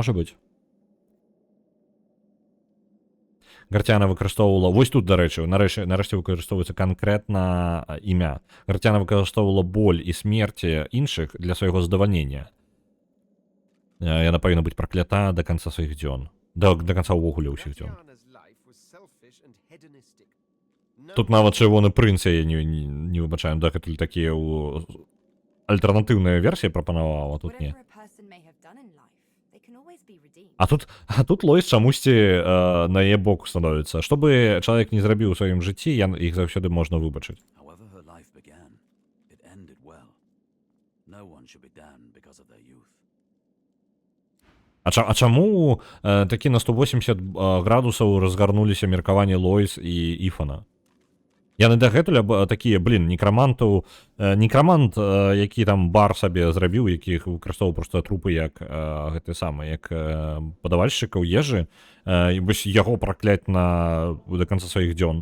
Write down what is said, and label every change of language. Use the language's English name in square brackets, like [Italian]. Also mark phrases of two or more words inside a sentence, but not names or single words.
[Belarusian] Гарцяна выкарыстоўвала, вось тут, дарэчы, нарэшце выкарыстоўваецца канкрэтна імя. Гарцяна выкарыстоўвала боль і смерці іншых для свайго задавальнення. Яна павінна быць праклята да канца сваіх дзён. Да канца ўвогуле ўсіх дзён. [English] Ratiana's life was selfish and hedonistic. [Belarusian] Тут нават чырвоны прынц яе не выбачаем, дакуль такія альтэрнатыўныя версіі прапанаваў, а тут не. [English] Whatever a person may have done in life, they can always be redeemed. [Belarusian] А тут Лойс чамусьці на яе боку становіцца. Што бы чалавек не зрабіў у сваім жыцці, іх заўсёды можна выбачыць. [English] However her life began, it ended well. No one should be damned because of their youth. [Belarusian] А чаму такі на 180 градусаў разгарнуліся меркаванні Лойс і Іфана? Яны дагэтуль такія, некрамант, які там бар сабе зрабіў, якіх выкарыстоўваў проста трупы як гэты самы, як падавальшчыкаў ежы, вось яго пракляць да канца сваіх дзён.